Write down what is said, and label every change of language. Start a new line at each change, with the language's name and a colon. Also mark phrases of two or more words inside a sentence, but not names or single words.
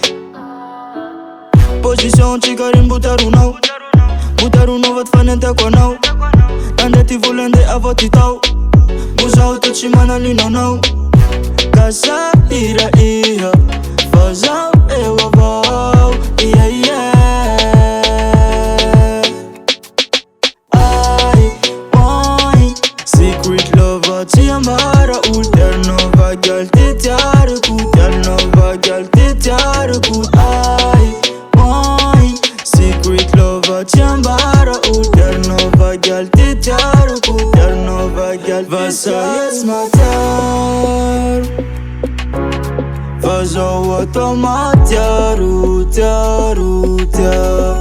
Malagasy: Position tsika ry mbotaronao, mbotaronao va ty fanentako anao. Nandeha ty vola andeha avao ty tao, bo zaho to tsy manalinanao. Ka sahira iha fa zaho eo avao, yeah, yeah.
English: Secret lover
Malagasy: tsy ambara olo, tiarinao gyal ty tiariko, tiarinao gyal ty tiariko.
English: Secret lover
Malagasy: tsy ambara olo, tiarinao gyal ty tiariko, tiarinao gyal. Vasa iha tsy matiaro, fa zao atao matiaro, tiaro, tiaro.